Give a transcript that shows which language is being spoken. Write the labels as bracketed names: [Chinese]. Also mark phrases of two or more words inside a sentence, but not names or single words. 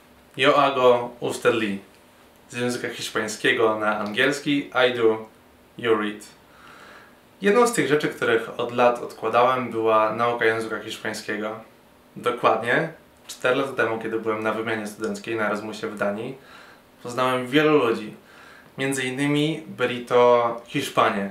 [Spanish] Yo hago, usted lee. [Polish] Z języka hiszpańskiego na angielski [English] I do, you read. [Polish] Jedną z tych rzeczy, których od lat odkładałem, była nauka języka hiszpańskiego. Dokładnie 4 lata temu, kiedy byłem na wymianie studenckiej na Erasmusie w Danii, poznałem wielu ludzi. Między innymi byli to Hiszpanie.